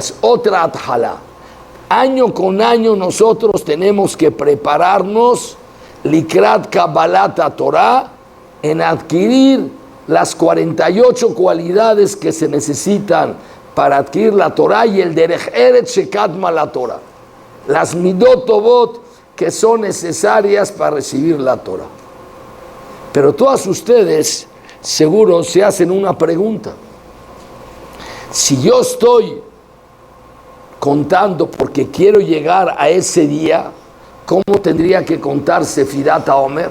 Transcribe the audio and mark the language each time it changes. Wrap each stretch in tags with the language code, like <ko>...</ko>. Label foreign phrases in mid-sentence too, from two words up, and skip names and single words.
<es>Es otra atjalá. Año con año nosotros tenemos que prepararnos</es> <he>לקראת קבלת תורה,</he> <es>en adquirir las 48 cualidades que se necesitan para adquirir la Torah, y el</es> <he>דרך ארץ שקדמה לתורה,</he> <es>las</es> <he>מידות טובות</he> <es>que son necesarias para recibir la Torah. Pero todas ustedes seguro se hacen una pregunta: si yo estoy contando porque quiero llegar a ese día, ¿cómo tendría que contar</es> <he>ספירת העומר?</he>